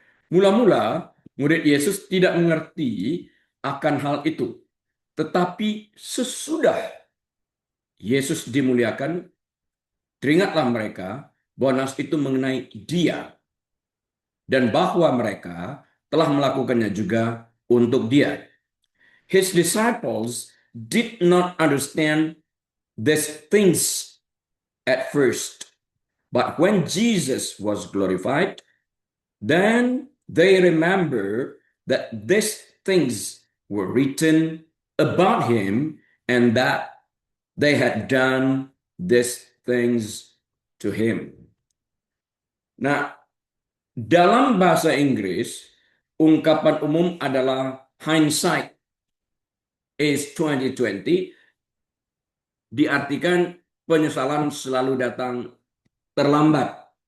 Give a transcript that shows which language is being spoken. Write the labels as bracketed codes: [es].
[id] Mula-mula, murid Yesus tidak mengerti akan hal itu. Tetapi sesudah Yesus dimuliakan, teringatlah mereka bahwa nas itu mengenai Dia dan bahwa mereka telah melakukannya juga untuk Dia. [en] His disciples did not understand these things at first, but when Jesus was glorified, then they remember that these things were written about Him and that they had done these things to Him. [id] Nah, dalam bahasa Inggris, ungkapan umum adalah [en] hindsight is 2020, [id] diartikan penyesalan selalu datang terlambat.